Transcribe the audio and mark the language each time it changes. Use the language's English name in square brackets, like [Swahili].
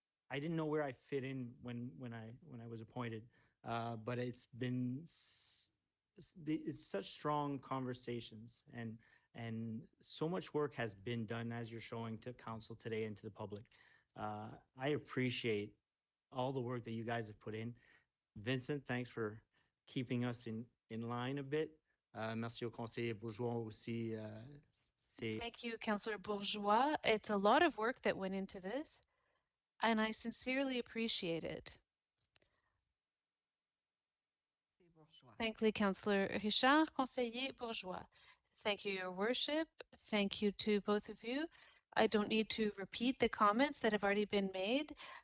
[English] I didn't know where I fit in when I was appointed, but it's been it's such strong conversations and so much work has been done as you're showing to council today and to the public. I appreciate all the work that you guys have put in. Vincent, thanks for keeping us in line a bit. [French] Merci au conseiller Bourgeois aussi. [English] Thank you, Councillor Bourgeois. It's a lot of work that went into this, and I sincerely appreciate it. Thank you, Councillor Richard. Conseiller Bourgeois. Thank you, Your Worship. Thank you to both of you. I don't need to repeat the comments that have already been made.